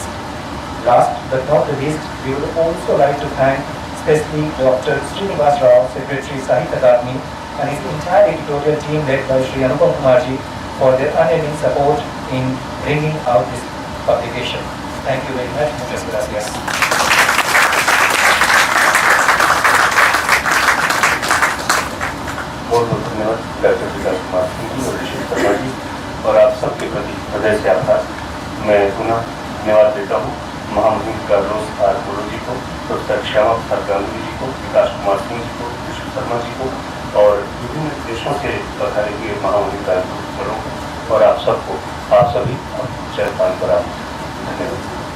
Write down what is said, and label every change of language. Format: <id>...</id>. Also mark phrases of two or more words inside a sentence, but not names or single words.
<en>Last but not the least, we would also like to thank especially Dr. Srinivas Rao, Secretary Sahitya Akademi, and his entire editorial team led by Sri Anupam Kumarji for their unending support in bringing out this publication. Thank you very much.</en> <es>Muchas gracias.</es> <hi>बहुत बहुत धन्यवाद डॉक्टर विकास कुमार सिंह जी और ऋषि शर्मा जी और आप सबके प्रति हृदय से आभार। मैं पुनः धन्यवाद देता हूँ महामहिम कार्लोस आर पोलो जी को, प्रोफेसर श्यामा प्रसाद गांगुली जी को, विकास कुमार सिंह जी को, ऋषि शर्मा जी को और विभिन्न देशों से पधारे हुए महामहिम कार्लों को और आप सबको, आप सभी चरणपान पर आप धन्यवाद।</hi>